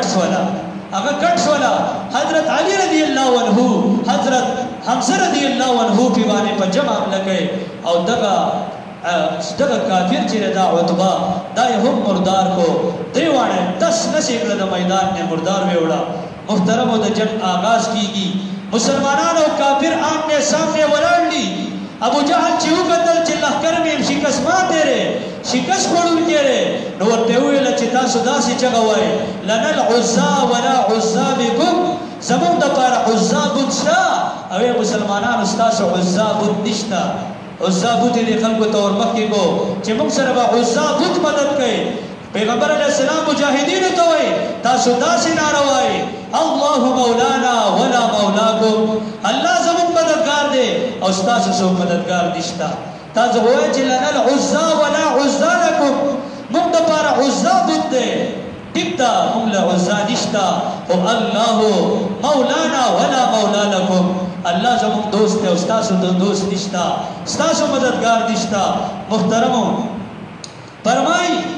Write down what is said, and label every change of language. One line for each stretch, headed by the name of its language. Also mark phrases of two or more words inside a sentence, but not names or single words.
Pashto: کټ شوله حضرت علی
Arabic: رضی الله عنه
Pashto: حضرت حمزه
Arabic: رضی الله عنه
Pashto: پې باندې په جمع حمله کوي او دغه کافر چې دا عتبه دا یې هم مردار کو درې واړه 10 نشې کړه د میدان نه مردار ویوړه محترمو د جنگ آغاز کیږي مسلمانان او کافر
Urdu: آمنے سامنے
Pashto: ولاړ دي ابو جهل چې وکتل چې لښکر مې شکست ماته لري شکست خوړونکی دی نو ورته وویل چې تاسو داسې چغه وایئ
Arabic: لنا العزا ولا عزا بکم
Pashto: زموږ دپاره عزا بت شته او ای مسلمانانو ستاسو عزا بت نشته عزا بت یې دې خلکو ته ورمخکې کو چې موږ سره به عزا بت مدد کوي پیغمبر
Arabic: علیه السلام
Pashto: مجاهدینو ته وایي تاسو داسې ناره وایئ
Arabic: الله مولانا ولا مولاکم
Pashto: الله زموږ مددګار دی او ستاسو څوک مددګار نشته تاسو وایئ چې
Arabic: لنا العزا ولا عزا لکم
Pashto: موږ دپاره عزا بت دی ټیک ده موږ له عزا نشته خو
Arabic: الله مولانا ولا مولا لکم
Pashto: الله زموږ دوست دی او ستاسو د دوست نشته ستاسو مددګار نشته محترمو فرمایي